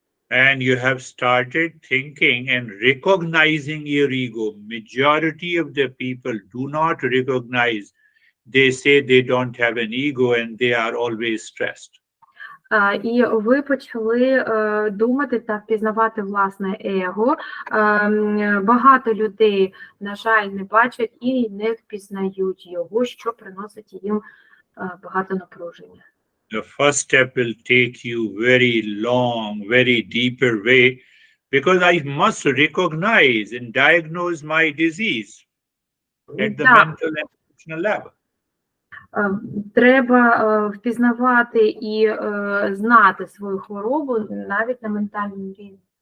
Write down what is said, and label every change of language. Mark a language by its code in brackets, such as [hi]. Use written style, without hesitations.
[en] And you have started thinking and recognizing your ego. Majority of the people do not recognize. They say they don't have an ego and they are always stressed. [uk] І ви почали думати та впізнавати власне его. Багато людей, на жаль, не бачать і не впізнають його, що приносить їм багато напруження. [en] The first step will take you very long, very deeper way, because I must recognize and diagnose my disease at the mental and emotional level. [uk] Треба впізнавати і знати свою хворобу навіть на ментальному рівні.